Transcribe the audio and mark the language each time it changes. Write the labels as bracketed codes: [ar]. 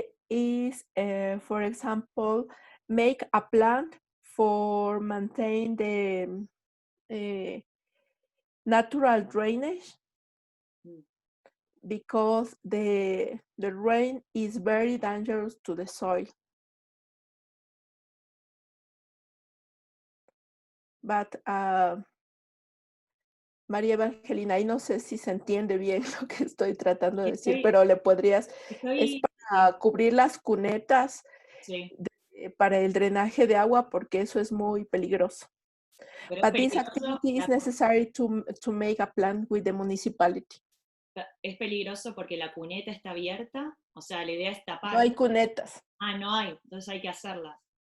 [en] is, for example, make a plan for maintain the natural drainage, because the rain is very dangerous to the soil. [es] But María Evangelina, y no sé si se entiende bien lo que estoy tratando de decir, pero le podrías, es para cubrir las cunetas para el drenaje de agua, porque eso es muy peligroso. [en] But this activity is necessary to make a plan with the municipality. [es] Es peligroso porque la cuneta está abierta, o sea, la idea es tapar. No hay cunetas. Ah, no hay, entonces hay que hacerlas.